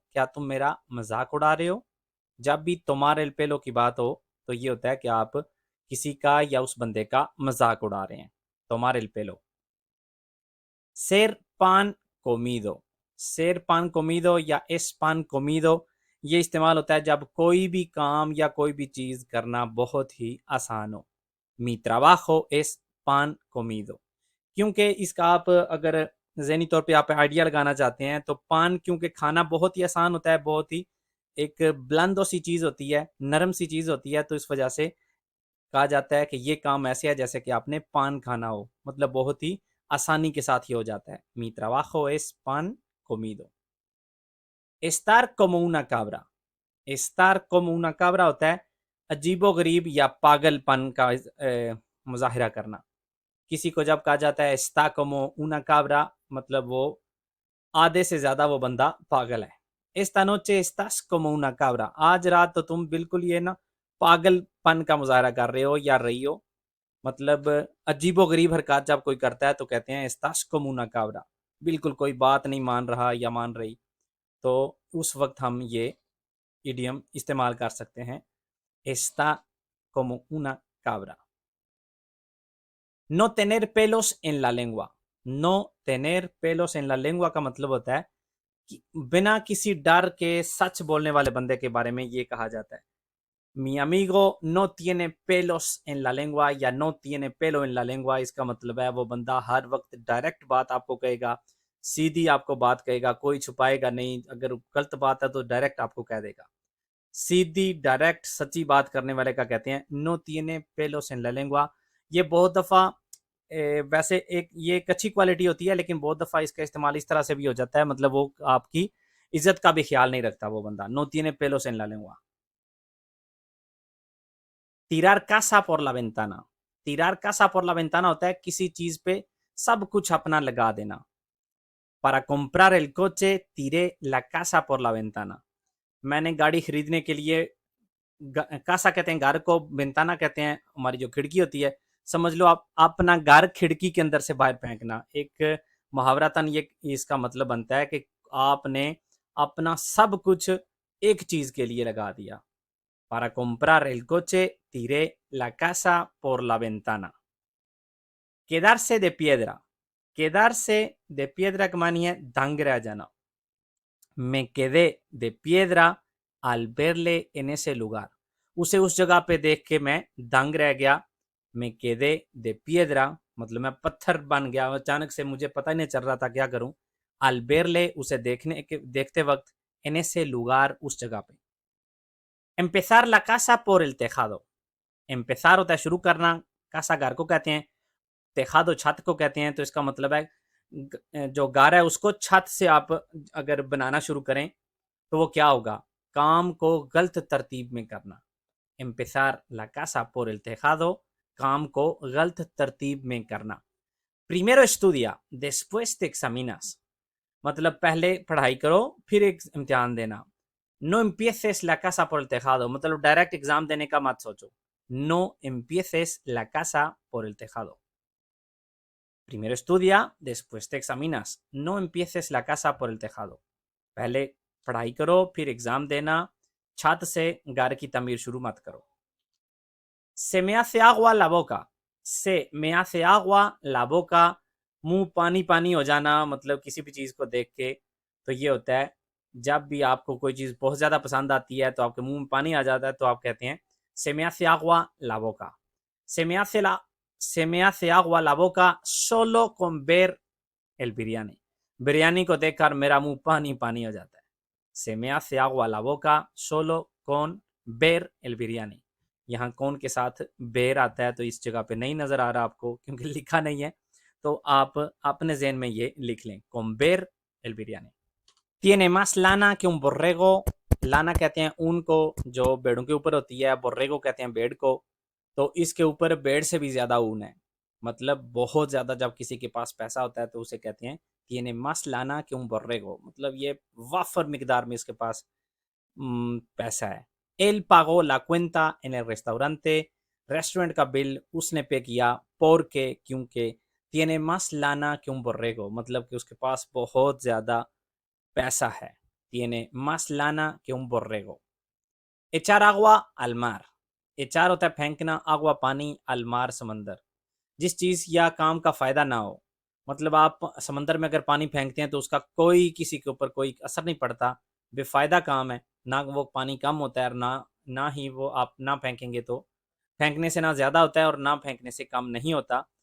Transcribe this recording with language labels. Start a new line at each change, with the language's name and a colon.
Hindi: क्या तुम मेरा मजाक उड़ा रहे हो? जब भी
Spanish: तोमार एल पेलो
Hindi: की बात हो तो ये होता है कि आप किसी का या उस बंदे का मजाक उड़ा रहे हैं। तोमार एल पेलो।
Spanish: सेर पान कोमीदो।
Hindi: सेर पान कोमीदो या
Spanish: एस पान कोमीदो,
Hindi: ये इस्तेमाल होता है जब कोई भी काम या कोई भी चीज़ करना बहुत ही आसान हो।
Spanish: मी trabajo es pan comido।
Hindi: क्योंकि इसका आप अगर ज़हनी तौर पे आप आइडिया लगाना चाहते हैं तो पान, क्योंकि खाना बहुत ही आसान होता है, बहुत ही एक ब्लंदो सी चीज़ होती है, नरम सी चीज़ होती है, तो इस वजह से कहा जाता है कि ये काम ऐसे है जैसे कि आपने पान खाना हो, मतलब बहुत ही आसानी के साथ ये हो जाता है।
Spanish: मी trabajo es pan comido। estar como una cabra। estar como una cabra
Hindi: होता है अजीबो गरीब या पागलपन का मुजाहिरा करना। किसी को जब कहा जाता है
Spanish: está como una cabra,
Hindi: मतलब वो आधे से ज्यादा वो बंदा पागल है।
Spanish: esta noche estás como una cabra।
Hindi: आज रात तो तुम बिल्कुल ये ना पागलपन का मुजाहरा कर रहे हो या रही हो, मतलब अजीबो गरीब हरकत जब कोई करता है तो कहते हैं
Spanish: estás como una cabra,
Hindi: बिल्कुल कोई बात नहीं मान रहा या मान रही। तो उस वक्त हम ये इडियम इस्तेमाल कर सकते हैं,
Spanish: está como una cabra। नो tener pelos en la lengua। नो tener pelos en la lengua
Hindi: का मतलब होता है कि बिना किसी डर के सच बोलने वाले बंदे के बारे में ये कहा जाता है।
Spanish: Mi amigo no tiene pelos en la lengua
Hindi: या
Spanish: no tiene pelo en la lengua,
Hindi: इसका मतलब है वो बंदा हर वक्त डायरेक्ट बात आपको कहेगा, सीधी आपको बात कहेगा, कोई छुपाएगा नहीं। अगर गलत बात है तो डायरेक्ट आपको कह देगा। सीधी डायरेक्ट सच्ची बात करने वाले का कहते हैं
Spanish: नो tiene pelos en la lengua।
Hindi: ये बहुत दफ़ा वैसे एक ये एक अच्छी क्वालिटी होती है, लेकिन बहुत दफ़ा इसका इस्तेमाल इस तरह से भी हो जाता है, मतलब वो आपकी इज्जत का भी ख्याल नहीं रखता वो बंदा।
Spanish: नो tiene pelos en la lengua। tirar casa por la ventana। tirar casa por la ventana
Hindi: होता है किसी चीज पे सब कुछ अपना लगा देना।
Spanish: para comprar el coche tiré la casa por la ventana।
Hindi: मैंने गाड़ी खरीदने के लिए, कासा कहते हैं घर को, वेंताना कहते हैं हमारी जो खिड़की होती है। समझ लो आप अपना घर खिड़की के अंदर से बाहर फेंकना। एक मुहावरातन ये इसका मतलब बनता है कि आपने अपना सब कुछ एक चीज के लिए लगा दिया।
Spanish: para comprar el coche tiré la casa por la ventana। quedarse de piedra। quedarse de piedra
Hindi: का मानी है दंग रह जाना।
Spanish: me quedé de piedra al verle en ese lugar।
Hindi: उसे उस जगह पे देख के मैं दंग रह गया।
Spanish: me quedé de piedra
Hindi: मतलब मैं पत्थर बन गया, अचानक से मुझे पता ही नहीं चल रहा था क्या करूं।
Spanish: al verle
Hindi: उसे देखते वक्त
Spanish: en ese lugar
Hindi: उस जगह पे।
Spanish: empezar la casa por el tejado।
Hindi: empezar होता है शुरू करना, casa घर को कहते हैं, tejado छत को कहते हैं। तो इसका मतलब है जो घर है उसको छत से आप अगर बनाना शुरू करें तो वो क्या होगा? काम को गलत तरतीब में करना।
Spanish: empezar la casa por el tejado,
Hindi: काम को गलत तरतीब में करना।
Spanish: primero estudia después te examinas,
Hindi: मतलब पहले पढ़ाई करो फिर एक इम्तिहान देना।
Spanish: no empieces la casa por el tejado,
Hindi: मतलब डायरेक्ट एग्जाम देने का मत सोचो।
Spanish: no empieces la casa por el tejado। primero estudia después te examinas, no empieces la casa por el tejado।
Hindi: पहले पढ़ाई करो फिर एग्जाम देना, छत से घर की तमीर शुरू मत करो।
Spanish: se me hace agua la boca। se me hace agua la boca,
Hindi: मुंह पानी पानी हो जाना, मतलब किसी भी चीज को देख के। तो ये होता है जब भी आपको कोई चीज बहुत ज्यादा पसंद आती है तो आपके मुंह में पानी आ जाता है, तो आप कहते हैं
Spanish: se me hace agua la boca। se me hace la se me hace agua la boca solo con ver el biryani।
Hindi: Biryani को देखकर मेरा मुंह पानी पानी हो जाता है।
Spanish: se me hace agua la boca solo con ver el biryani।
Hindi: यहाँ कौन के साथ बेर आता है तो इस जगह पे नहीं नजर आ रहा आपको क्योंकि लिखा नहीं है। तो आप अपने जहन में ये लिख लें,
Spanish: comer el biryani। tiene más lana que un borrego।
Hindi: लाना कहते हैं ऊन को जो भेड़ों के ऊपर होती है, बोर्रेगो कहते हैं भेड़ को। तो इसके ऊपर भेड़ से भी ज्यादा ऊन है, मतलब बहुत ज्यादा। जब किसी के पास पैसा होता है तो उसे कहते हैं
Spanish: tiene más lana que un borrego,
Hindi: मतलब ये वाफर मिकदार में इसके पास पैसा है।
Spanish: él pagó la cuenta en el restaurante।
Hindi: Restaurant का बिल उसने पे किया,
Spanish: porque
Hindi: क्योंकि
Spanish: tiene más lana que un borrego,
Hindi: मतलब कि उसके पास बहुत ज्यादा पैसा है।
Spanish: tiene más lana que un borrego। echar agua al mar।
Hindi: echar होता है फेंकना, agua पानी,
Spanish: al mar
Hindi: समंदर। जिस चीज या काम का फायदा ना हो, मतलब आप समंदर में अगर पानी फेंकते हैं तो उसका कोई किसी के ऊपर कोई असर नहीं पड़ता, बेफायदा काम है, ना वो पानी कम होता है और ना ना ही वो आप ना फेंकेंगे तो फेंकने से ना ज्यादा होता है और ना फेंकने से कम नहीं होता।